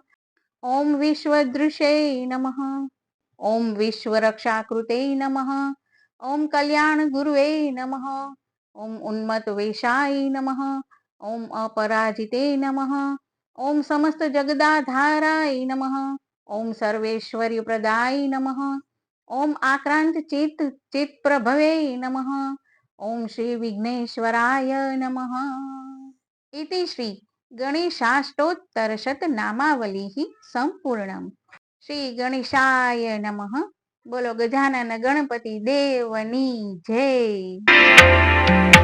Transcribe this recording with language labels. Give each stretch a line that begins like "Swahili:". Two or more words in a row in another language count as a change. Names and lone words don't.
Sanskrit: ઓમ વિશ્વદૃશે નમઃ, ઓમ વિશ્વરક્ષાકૃતે નમઃ, ઓમ કલ્યાણગુરવે નમઃ, ઓમ ઉન્મત્તવેશાય નમઃ, ઓમ અપરાજિતે નમઃ, ઓમ સમસ્ત જગદાધારાય નમઃ, ઓમ સર્વેશ્વર્યપ્રદાય નમઃ, ઓમ આક્રાંત ચિત્તપ્રભવે નમઃ, ઓમ શ્રી વિઘ્નેશ્વરાય નમઃ. इति श्री गणेशाष्टोत्तरशतनामावलिः संपूर्णम्। श्री गणेशाय नमः।
Gujarati: બોલો ગજાનન ગણપતિ દેવની જય।